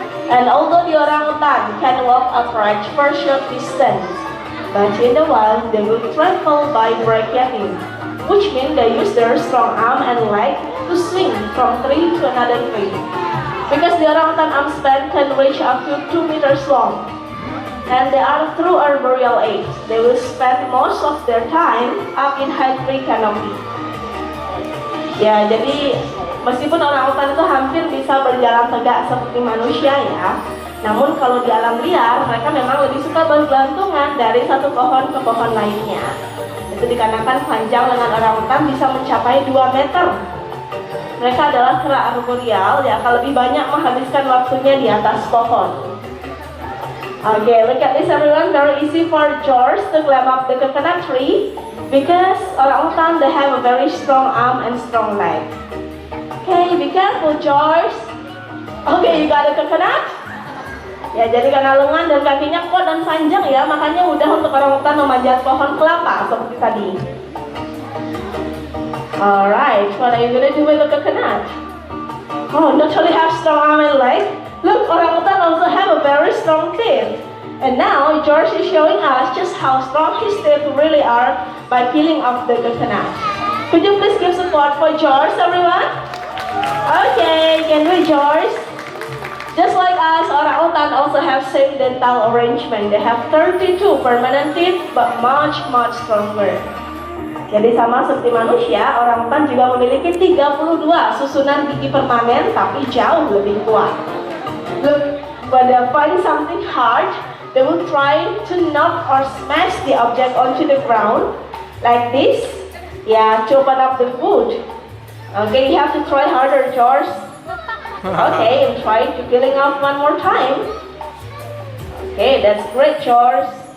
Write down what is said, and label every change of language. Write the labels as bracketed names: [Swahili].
[English] And although the orangutan can walk upright for a short distance, but in the wild they will travel by brachiating, which means they use their strong arm and leg to swing from tree to another tree. Because the orangutan arm span can reach up to 2 meters long. And they are true arboreal apes. They will spend most of their time up in high tree canopy. [Indonesian] Ya, jadi meskipun orangutan itu hampir bisa berjalan tegak seperti manusia ya, namun kalau di alam liar mereka memang lebih suka bergelantungan dari satu pohon ke pohon lainnya. Itu dikarenakan panjang lengan orangutan bisa mencapai 2 meter. Mereka adalah kera arboreal yang akan lebih banyak menghabiskan waktunya di atas pohon. [English] Okay, look at this everyone. Very easy for George to climb up the coconut tree because orangutan they have a very strong arm and strong leg. Okay, be careful George. Okay, you got a coconut? [Indonesian] Ya, jadi karena lengan dan kakinya kuat dan panjang ya, makanya mudah untuk orangutan memanjat pohon kelapa seperti tadi. [English] Alright, what are you gonna do with the coconut? Oh, not only have strong arm and leg, look, orangutan also have a very strong teeth. And now, George is showing us just how strong his teeth really are by peeling off the coconut. Could you please give support for George, everyone? Okay, can we, George? Just like us, orangutan also have same dental arrangement. They have 32 permanent teeth, but much stronger. [Indonesian] Jadi sama seperti manusia, orangutan juga memiliki 32 susunan gigi permanen tapi jauh lebih kuat. [English] Look, when they find something hard, they will try to knock or smash the object onto the ground like this. Yeah, to open up the food. Okay, you have to try harder, George. Okay, and try to peeling off one more time. Okay, that's great, George.